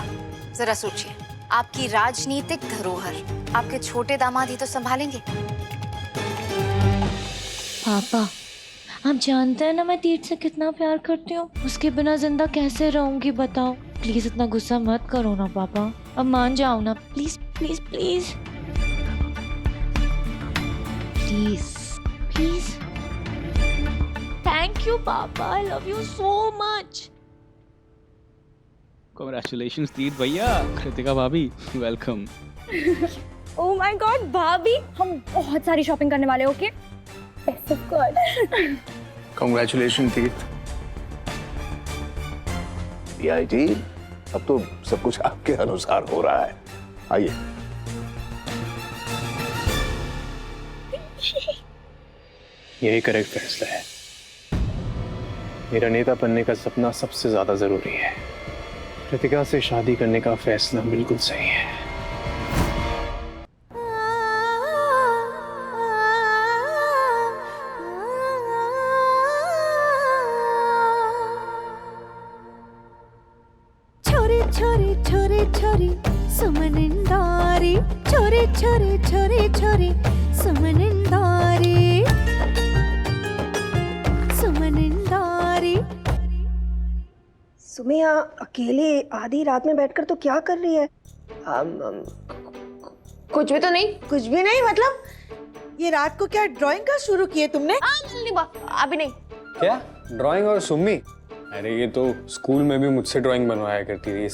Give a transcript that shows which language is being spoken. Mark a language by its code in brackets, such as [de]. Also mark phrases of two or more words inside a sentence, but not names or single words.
[hi] जरा सोचिए, आपकी राजनीतिक धरोहर आपके छोटे दामाद ही तो संभालेंगे। पापा, आप जानते हैं ना मैं तीर्थ से कितना प्यार करती हूँ। उसके बिना जिंदा कैसे रहूंगी बताओ। प्लीज इतना गुस्सा मत करो ना पापा, अब मान जाओ ना, [en] please please please please please. Thank you papa, I love you so much. [hi] Congratulations तीर्थ भैया, कृतिका भाभी, वेलकम। [en] Oh my God [hi] भाभी, हम बहुत सारी शॉपिंग करने वाले। [en] Okay, best of God. [hi] कांग्रेचुलेशन तीर्थ। जी, अब तो सब कुछ आपके अनुसार हो रहा है। आइए। यही करेक्ट फैसला है। मेरा नेता बनने का सपना सबसे ज्यादा जरूरी है। कृतिका से शादी करने का फैसला बिल्कुल सही है। [ne] छोरी छोरी छोरी छोरी सुमनिंदारी, छोरी छोरी छोरी छोरी सुमनिंदारी, सुमनिंदारी। [hi] सुमिया अकेले आधी रात में बैठकर तो क्या कर रही है? कुछ भी तो नहीं। कुछ भी नहीं मतलब? ये रात को क्या ड्राइंग का शुरू किए तुमने? अभी नहीं। क्या ड्राइंग और सुम्मी? अरे ये तो स्कूल में भी मुझसे ड्राइंग बनवाया करती थी।